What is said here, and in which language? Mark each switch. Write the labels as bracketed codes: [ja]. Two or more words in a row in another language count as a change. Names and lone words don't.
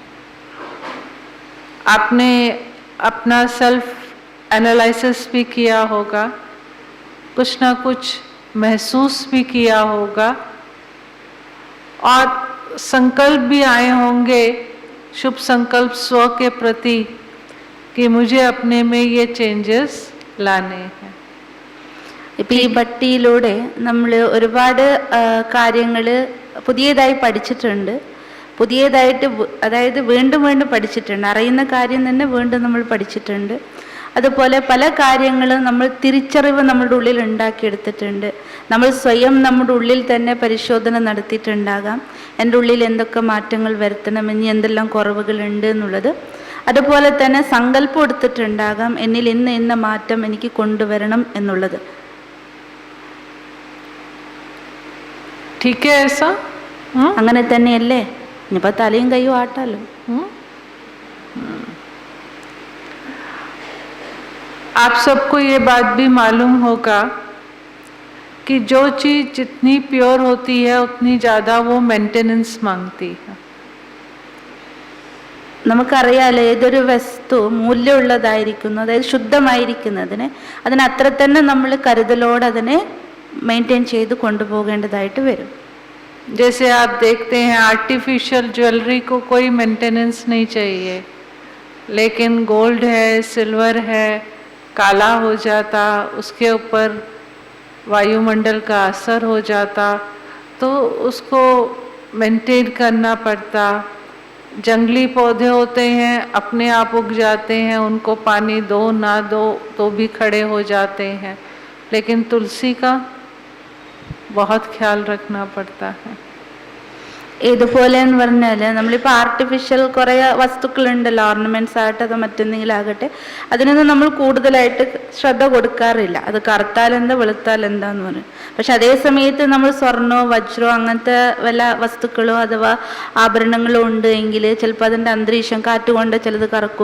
[hi] आपने अपना [en] self analysis [hi] भी किया होगा, कुछ ना कुछ महसूस भी किया होगा, और संकल्प भी आए होंगे, शुभ संकल्प स्व के प्रति कि मुझे अपने में ये चेंजेस लाने हैं. [ml] ഇപ്പം ഈ ബട്ടിയിലൂടെ നമ്മൾ ഒരുപാട് കാര്യങ്ങൾ പുതിയതായി പഠിച്ചിട്ടുണ്ട്, അതായത് വീണ്ടും വീണ്ടും പഠിച്ചിട്ടുണ്ട്. അറിയുന്ന കാര്യം തന്നെ വീണ്ടും നമ്മൾ പഠിച്ചിട്ടുണ്ട്. അതുപോലെ പല കാര്യങ്ങളും നമ്മൾ തിരിച്ചറിവ് നമ്മുടെ ഉള്ളിൽ ഉണ്ടാക്കിയെടുത്തിട്ടുണ്ട്. നമ്മൾ സ്വയം നമ്മുടെ ഉള്ളിൽ തന്നെ പരിശോധന നടത്തിയിട്ടുണ്ടാകാം, എൻ്റെ ഉള്ളിൽ എന്തൊക്കെ മാറ്റങ്ങൾ വരുത്തണം, ഇനി എന്തെല്ലാം കുറവുകളുണ്ട് എന്നുള്ളത്. അതുപോലെ തന്നെ സങ്കല്പം എടുത്തിട്ടുണ്ടാകാം, എന്നിൽ ഇന്ന മാറ്റം എനിക്ക് കൊണ്ടുവരണം എന്നുള്ളത്. [hi] ठीक है ऐसा? [ml] അങ്ങനെ തന്നെയല്ലേ? ഇനിയിപ്പോൾ തലയും കൈയും ആട്ടാലോ. [hi] आप सबको ये बात भी मालूम होगा कि जो चीज़ जितनी प्योर होती है उतनी ज़्यादा वो मेंटेनेंस मांगती है. [ml] നമുക്കറിയാലോ, ഏതൊരു വസ്തു മൂല്യമുള്ളതായിരിക്കുന്നു, അതായത് ശുദ്ധമായിരിക്കുന്നതിന് അതിന് അത്ര തന്നെ നമ്മൾ കരുതലോടെ അതിനെ മെയിൻറ്റെയിൻ ചെയ്ത് കൊണ്ടുപോകേണ്ടതായിട്ട് വരും. [hi] जैसे आप देखते हैं [en] artificial jewellery [hi] को कोई मेंटेनेंस नहीं चाहिए, लेकिन गोल्ड है, सिल्वर है, काला हो जाता, उसके ऊपर वायुमंडल का असर हो जाता तो उसको मेंटेन करना पड़ता. जंगली पौधे होते हैं, अपने आप उग जाते हैं, उनको पानी दो ना दो तो भी खड़े हो जाते हैं, लेकिन तुलसी का बहुत ख्याल रखना पड़ता है. [ml] ഇതുപോലെ എന്ന് പറഞ്ഞാൽ നമ്മളിപ്പോൾ ആർട്ടിഫിഷ്യൽ കുറേ വസ്തുക്കളുണ്ടല്ലോ, ഓർണമെൻറ്റ്സ് ആകട്ടെ അതോ മറ്റെന്തെങ്കിലും ആകട്ടെ, അതിനൊന്നും നമ്മൾ കൂടുതലായിട്ട് ശ്രദ്ധ കൊടുക്കാറില്ല. അത് കറുത്താൽ എന്താ വെളുത്താൽ എന്താന്ന് പറയും. പക്ഷെ അതേ സമയത്ത് നമ്മൾ സ്വർണ്ണമോ വജ്രമോ അങ്ങനത്തെ വല്ല വസ്തുക്കളോ അഥവാ ആഭരണങ്ങളോ ഉണ്ട് എങ്കിൽ ചിലപ്പോൾ അതിൻ്റെ അന്തരീക്ഷം കാറ്റുകൊണ്ട് ചിലത് കറക്കും.